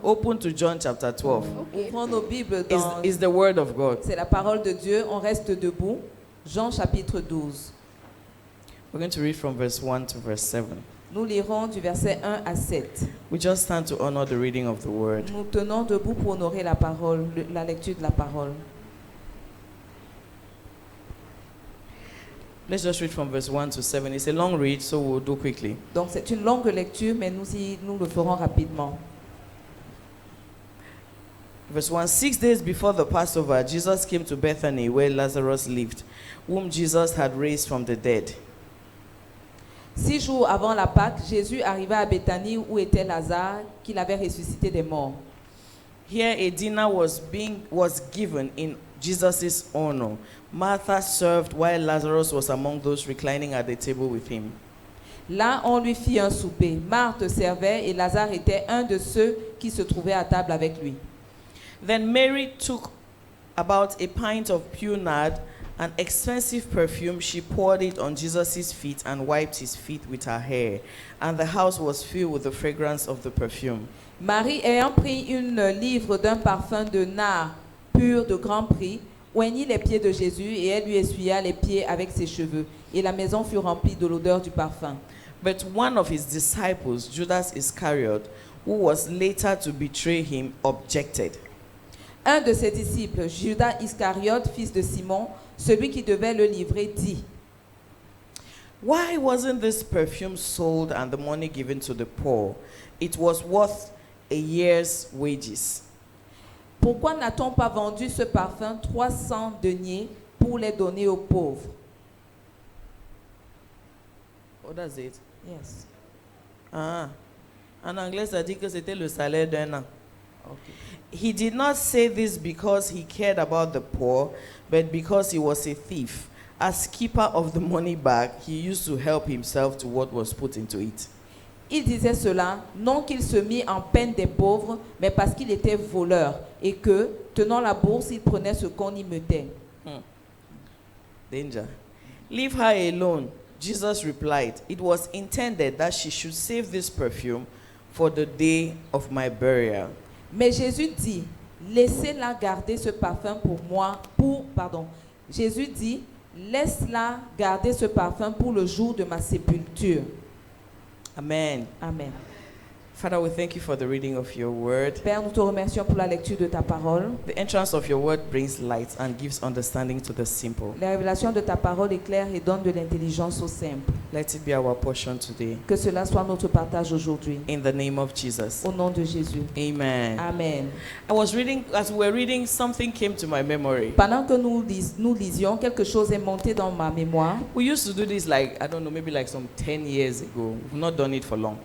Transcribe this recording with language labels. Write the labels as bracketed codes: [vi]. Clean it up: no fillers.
[en] Open to John chapter 12. [fr] Ouvrons nos Bibles dans... [en] Is the word of God. [fr] C'est la parole de Dieu. On reste debout. Jean chapitre 12. [en] We're going to read from verse 1 to verse 7. [fr] Nous lirons du verset 1 à 7. [en] We just stand to honor the reading of the word. [fr] Nous tenons debout pour honorer la parole, la lecture de la parole. [en] Let's just read from verse 1 to 7. It's a long read, so we'll do quickly. [fr] Donc c'est une longue lecture, mais nous le ferons rapidement. [en] Verse 1, 6 days before the Passover, Jesus came to Bethany, where Lazarus lived, whom Jesus had raised from the dead. [fr] 6 jours avant la Pâque, Jésus arriva à Béthanie où était Lazare, qu'il avait ressuscité des morts. [en] Here a dinner was given in Jesus' honor. Martha served while Lazarus was among those reclining at the table with him. [fr] Là, on lui fit un souper. Marthe servait et Lazare était un de ceux qui se trouvaient à table avec lui. [en] Then Mary took about a pint of pure nard, an expensive perfume. She poured it on Jesus' feet and wiped his feet with her hair. And the house was filled with the fragrance of the perfume. [fr] Marie, ayant pris une livre d'un parfum de nard pur de grand prix, oignit les pieds de Jésus et elle lui essuya les pieds avec ses cheveux. Et la maison fut remplie de l'odeur du parfum. [en] But one of his disciples, Judas Iscariot, who was later to betray him, objected. [fr] Un de ses disciples, Judas Iscariote, fils de Simon, celui qui devait le livrer, dit: [en] Why wasn't this perfume sold and the money given to the poor? It was worth a year's wages. [fr] Pourquoi n'a-t-on pas vendu ce parfum 300 deniers pour les donner aux pauvres? [en] What does it? Yes. [fr] Ah, en anglais, ça dit que c'était le salaire d'un an. [en] Okay. He did not say this because he cared about the poor, but because he was a thief. As keeper of the money bag, he used to help himself to what was put into it. [fr] Il disait cela, non qu'il se mit en peine des pauvres, mais parce qu'il était voleur et que, tenant la bourse, il prenait ce qu'on y mettait. [en] Danger. Leave her alone. Jesus replied, it was intended that she should save this perfume for the day of my burial. [fr] Mais Jésus dit, laissez-la garder ce parfum pour moi, Jésus dit, laisse-la garder ce parfum pour le jour de ma sépulture. Amen. Amen. [en] Father, we thank you for the reading of your word. [fr] Père, nous te remercions pour la lecture de ta parole. [en] The entrance of your word brings light and gives understanding to the simple. [fr] La révélation de ta parole éclaire et donne de l'intelligence aux simples. [en] Let it be our portion today. [fr] Que cela soit notre partage aujourd'hui. [en] In the name of Jesus. [fr] Au nom de Jésus. Amen. Amen. [en] I was reading, as we were reading, something came to my memory. [fr] Pendant que nous lisions, quelque chose est monté dans ma mémoire. [en] We used to do this like, I don't know, maybe like some 10 years ago. We've not done it for long.